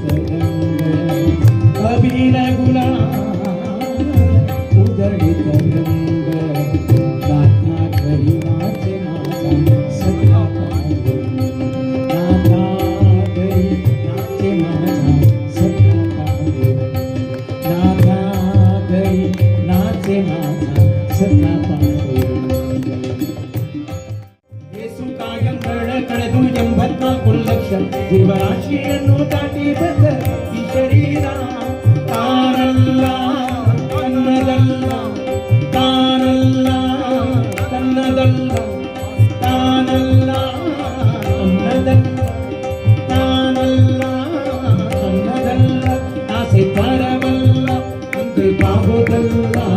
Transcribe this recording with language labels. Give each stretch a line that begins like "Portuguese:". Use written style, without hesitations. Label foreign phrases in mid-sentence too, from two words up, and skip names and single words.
Marathi: रंग अबीर गुलाल उधळीत रंग नाथा घरी नाचे माझा सगळा पांडुरंग नाथा घरी नाचे माझा सगळा पांडुरंग नाथा घरी नाचे माझा सगळा पांडुरंग
Kannada: ಯೇಸು ಕಾಯಂಗಳ ಕಳೆದು 84 ಲಕ್ಷ ಜೀವರಾಶಿಯನ್ನು ದಾಟಿ ಬಂದ ಈ ಶರೀರ ತಾನಲ್ಲ ತನ್ನದಲ್ಲ ತಾನಲ್ಲ ತನ್ನದಲ್ಲ ತಾನಲ್ಲ ತನ್ನದಲ್ಲ ತಾನಲ್ಲ ತನ್ನದಲ್ಲ ಆಸೆ ತರವಲ್ಲ ಅಂತೆ ಬಾಹುದಲ್ಲ